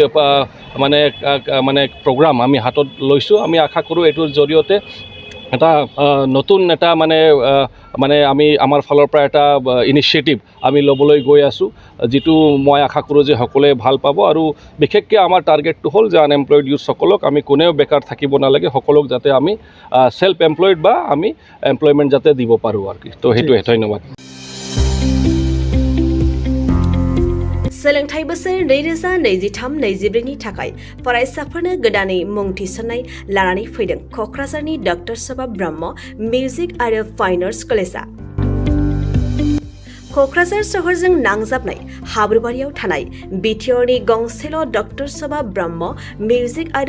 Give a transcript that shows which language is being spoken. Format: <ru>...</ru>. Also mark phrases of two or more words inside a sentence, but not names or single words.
<as>মানে প্ৰগ্ৰাম আমি হাতত লৈছোঁ আমি আশা কৰোঁ এইটোৰ জৰিয়তে এটা নতুন এটা মানে আমি আমাৰ ফালৰ পৰা এটা ইনিচিয়েটিভ আমি ল'বলৈ গৈ আছোঁ যিটো মই আশা কৰোঁ যে সকলোৱে ভাল পাব আৰু বিশেষকৈ আমাৰ টাৰ্গেটটো হ'ল যে আনএমপ্লয়েড ইউথসকলক আমি কোনেও বেকাৰ থাকিব নালাগে সকলোক যাতে আমি</as> <en>self employed</en> <as>বা আমি এমপ্লয়মেণ্ট যাতে দিব পাৰোঁ আৰু কি তো সেইটোৱে ধন্যবাদ</as> <brx>सोलोंथाइ बोसोर 2023-24नि थाखाय फरायसाफोरनो गोदानै मुं थिसननाय लानानै फैदों क'क्राझारनि डक्टर सभा ब्रह्म मिउजिक आरो फाइन आर्ट्स कलेजआ क'क्राझार सहरजों नांजाबनाय हाब्रुबारियाव थानाय बिटिआरनि गंसेल' डक्टर सभा ब्रह्म मिउजिक आरो</brx>